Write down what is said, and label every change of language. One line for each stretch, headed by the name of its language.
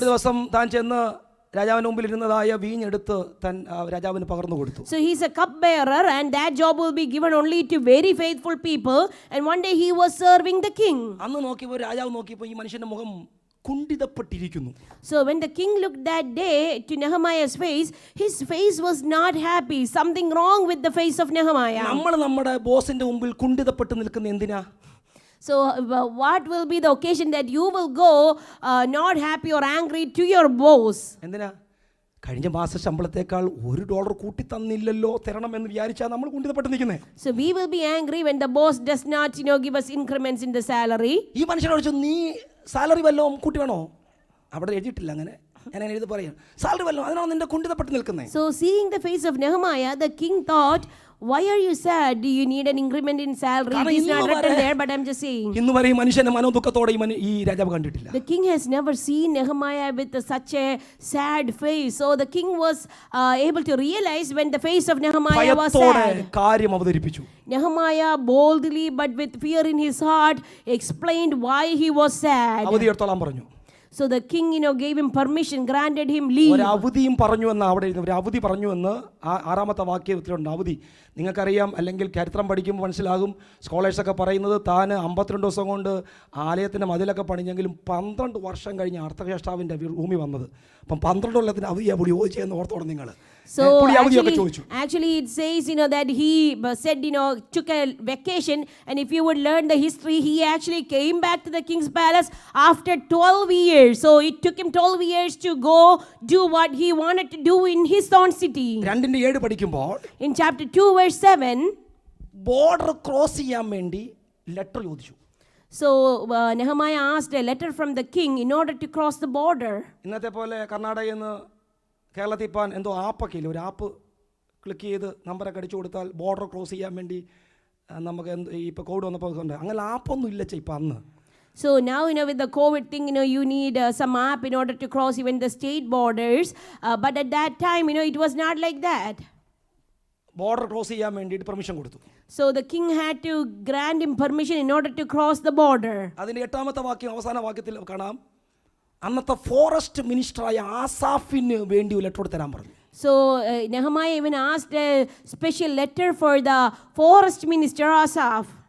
Malayalam: ഒരു ദിവസം താൻ ചെന്ന് രാജാവിന് മുമ്പിൽ ഇരുന്നതായ വീഞ്ഞെടുത്ത് രാജാവിന് പകർന്നു കൊടുത്തു.
English: So he is a cup bearer and that job will be given only to very faithful people, and one day he was serving the king.
Malayalam: അന്ന് നോക്കിയപ്പോൾ രാജാവ് നോക്കിയപ്പോൾ ഈ മനുഷ്യന്റെ മുഖം കുണ്ഠിതപ്പെട്ടിരിക്കുന്നു.
English: So when the king looked that day to Nehemiah's face, his face was not happy. Something wrong with the face of Nehemiah.
Malayalam: നമ്മൾ നമ്മുടെ ബോസിന്റെ മുമ്പിൽ കുണ്ഠിതപ്പെട്ട് നിൽക്കുന്ന എന്തിനാ?
English: So what will be the occasion that you will go not happy or angry to your boss?
Malayalam: എന്തിനാ? കഴിഞ്ഞ മാസ ശമ്പളത്തേക്കാൾ $1 കൂട്ടി തന്നില്ലല്ലോ, തരണം എന്ന് വിചാരിച്ചാൽ നമ്മൾ കുണ്ഠിതപ്പെട്ട് നിൽക്കുന്നേ.
English: So we will be angry when the boss does not give us increments in the salary.
Malayalam: ഈ മനുഷ്യനോട് ചോദിച്ചു, നീ സാലറി വല്ലതും കൂട്ടി വേണോ? അവിടെ എഴുതിയിട്ടില്ല അങ്ങനെ. ഞാൻ എഴുതി പറയാം, സാലറി വല്ലതും, അതിനാണ് നിന്റെ കുണ്ഠിതപ്പെട്ട് നിൽക്കുന്നത്.
English: So seeing the face of Nehemiah, the king thought, why are you sad? Do you need an increment in salary? It is not written there, but I'm just saying.
Malayalam: ഇന്ന് വരെ ഈ മനുഷ്യനെ മനോദുഃഖത്തോടെ ഈ രാജാവ് കണ്ടിട്ടില്ല.
English: The king has never seen Nehemiah with such a sad face. So the king was able to realize when the face of Nehemiah was sad.
Malayalam: കാര്യം അവതരിപ്പിച്ചു.
English: Nehemiah boldly but with fear in his heart explained why he was sad.
Malayalam: അവധിയെടുത്തോളാൻ പറഞ്ഞു.
English: So the king gave him permission, granted him leave.
Malayalam: ഒരു അവധിയും പറഞ്ഞു എന്ന് അവിടെ ഒരു അവധി പറഞ്ഞു എന്ന് 6-ാമത്തെ വാക്യത്തിലുണ്ട്. അവധി നിങ്ങൾക്കറിയാം, അല്ലെങ്കിൽ ചരിത്രം പഠിക്കുമ്പോൾ മനസ്സിലാകും. സ്കോളേഴ്സൊക്കെ പറയുന്നത് താൻ 52 ദിവസം കൊണ്ട് ആലയത്തിൻ്റെ മതിലൊക്കെ പണിഞ്ഞെങ്കിലും 12 വർഷം കഴിഞ്ഞ് അർത്ഥകഷ്ടാവിൻ്റെ ഭൂമി വന്നത്. അപ്പം 12 കൊല്ലത്തിന് അവധിയാണ് പുള്ളി ചോദിച്ചതെന്ന് ഓർത്തോണം നിങ്ങൾ.
English: So actually it says that he said took a vacation, and if you would learn the history, he actually came back to the king's palace after 12 years. So it took him 12 years to go do what he wanted to do in his own city.
Malayalam: 2:7 പഠിക്കുമ്പോൾ
English: in chapter 2 verse 7,
Malayalam: border cross ചെയ്യാൻ വേണ്ടി letter ചോദിച്ചു.
English: So Nehemiah asked a letter from the king in order to cross the border.
Malayalam: ഇന്നത്തെ പോലെ കർണാടകയിൽ നിന്ന് കേരളത്തിൽ പോകാൻ എന്തോ ആപ്പൊക്കെ ഇല്ല, ഒരു ആപ്പ് ക്ലിക്ക് ചെയ്ത് നമ്പറൊക്കെ അടിച്ചു കൊടുത്താൽ ബോർഡർ ക്രോസ് ചെയ്യാൻ വേണ്ടി നമുക്ക് ഇപ്പോൾ കോവിഡ് വന്നപ്പോൾ ഉണ്ട്. അങ്ങനെ ആപ്പൊന്നും ഇല്ല ഇപ്പം അന്ന്.
English: So now with the COVID thing, you need some app in order to cross even the state borders, but at that time it was not like that.
Malayalam: Border cross ചെയ്യാൻ വേണ്ടിയിട്ട് പെർമിഷൻ കൊടുത്തു.
English: So the king had to grant him permission in order to cross the border.
Malayalam: അതിന്റെ 8-ാമത്തെ വാക്യം അവസാന വാക്യത്തിൽ കാണാം, അന്നത്തെ forest മിനിസ്റ്ററായ ആസാഫിന് വേണ്ടി ഒരു ലെറ്റർ തരാൻ പറഞ്ഞു.
English: So Nehemiah even asked a special letter for the forest minister Asaph.